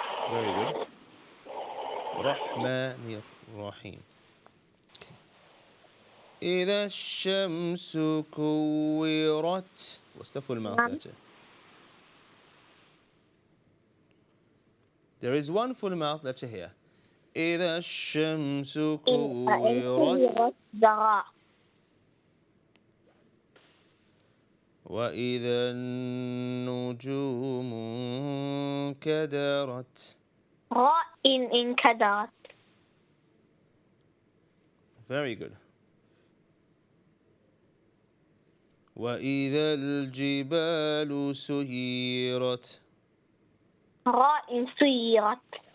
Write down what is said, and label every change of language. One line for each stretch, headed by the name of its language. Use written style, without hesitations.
English: Very good. Rahmanir Rahim. Okay.
Arabic: إذا الشمس كورت.
English: What's the full mouth letter? There is one full mouth letter here.
Arabic: إذا الشمس كورت وإذا النجوم انكدرت.
English: Ra in انكدرت. Very good.
Arabic: وإذا الجبال سيرت. راء سيرت.